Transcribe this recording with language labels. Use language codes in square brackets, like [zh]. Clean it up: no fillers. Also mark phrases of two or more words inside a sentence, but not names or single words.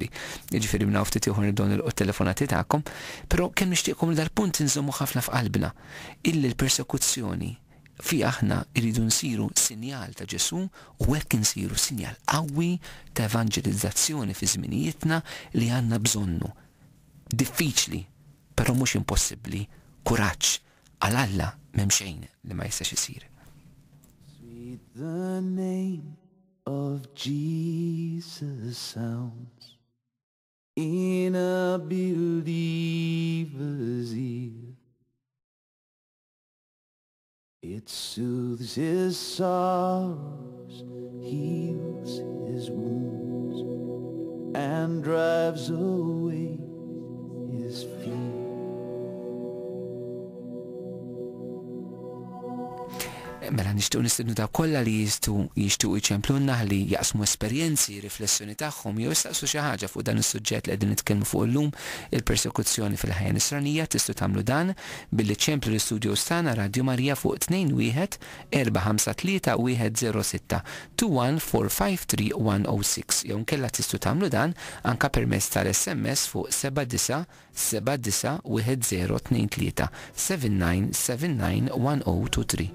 [mt] Jiġifieri minna ftit ieħor nibdew nilqgħu t-telefonati tagħkom, però kemm nixtieqkom li dal-punt inżommu ħafna f'qalbna illi l-persekuzzjoni fi aħna irridu nsiru sinjal ta' Ġesu u hekk insiru sinjal qawwi ta' evanġelizzazzjoni fi żminijietna li għandna bżonnu. Diffiċli, però mhux impossibbli, kuraġġ għal Alla m'hemm xejn li ma jistax isir. [en] The name of Jesus sounds in a believer's ear. It soothes his sorrows, heals his wounds, and drives away his fear. [mt] Mela nixtiequ nistidnu ta' kollha li jixtiequ jċemplunna li jaqsmu esperjenzi, riflessjoni tagħhom jew jistaqsu xi ħaġa fuq dan is-suġġett li qegħdin nitkellmu fuq illum il-persekuzzjoni fil-ħajja nisranija tistgħu tagħmlu dan billi ċemplu l-istudios tagħna Radio Marija fuq 21 453 106 21453 106 jew nkella tistgħu tagħmlu dan anke permezz tal-SMS fuq 79 79 1023 7979 1023.